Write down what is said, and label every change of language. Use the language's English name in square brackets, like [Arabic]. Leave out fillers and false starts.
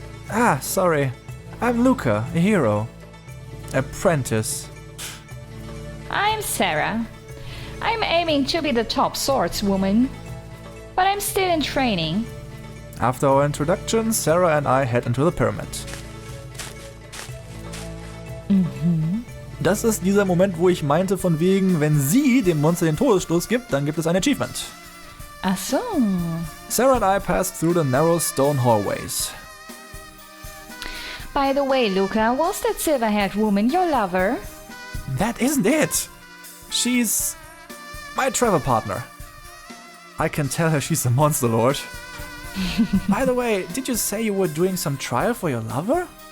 [English] Ah, sorry. I'm Luca, a hero. Apprentice. I'm Sara. I'm aiming to be the top swordswoman, but I'm still in training. After our introduction, Sara and I head into the pyramid. [German] Das ist dieser Moment, wo ich meinte von wegen, wenn sie dem Monster den Todesstoß gibt, dann gibt es ein Achievement. Ach so. [English] Sara and I passed through the narrow stone hallways. By the way, Luca, was that silver-haired woman your lover? That isn't it. She's my travel partner. I can tell her she's a monster lord. By the way, did you say you were doing some trial for your lover?